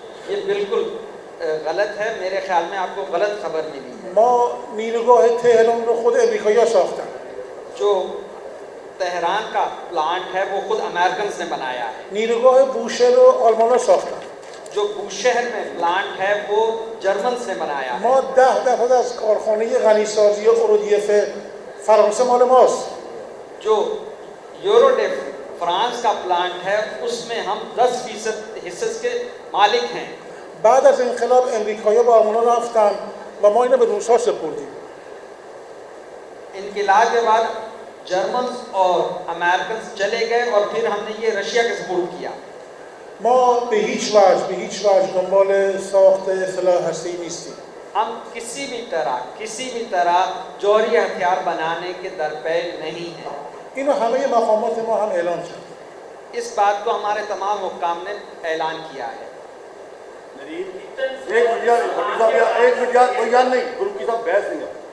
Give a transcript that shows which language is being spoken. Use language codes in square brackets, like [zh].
[hi] ये बिल्कुल गलत है, मेरे ख्याल में आपको गलत खबर मिली है। [fa] ما نیروگاه تهران رو خود امریکایی‌ها ساختن. [hi] जो तेहरान का प्लांट है वो खुद अमेरिकन ने बनाया है। [fa] نیروگاه بوشهر رو آلمان‌ها ساختن. [hi] जो बूशहर में प्लांट है वो जर्मन ने बनाया है। [fa] ما 10% از کارخانه غنیسازی اورودیف فرانسه مال ماست. [hi] जो यूरोडेफ फ्रांस का प्लांट है उसमें हम 10% हिस्से के मालिक हैं। [fa] بعد از انقلاب امریکایی‌ها با آلمان‌ها رفتن و ما اینو به روس‌ها سپردیم. [hi] इनकलाब के बाद जर्मन और अमेरिकन चले गए और फिर हमने ये रशिया के सपोर्ट किया। [fa] ما به هیچ وجه دنبال ساخت سلاح هسته‌ای نیستیم. [hi] हम किसी भी तरह जौहरी हथियार बनाने के दरपे नहीं हैं। [fa] اینو همه مقامات ما هم اعلام کرد. [hi] इस बात को हमारे तमाम हुक्काम ने ऐलान किया है। एक मिनट यार कोई यार नहीं ग्रुप की साहब बहस नहीं है।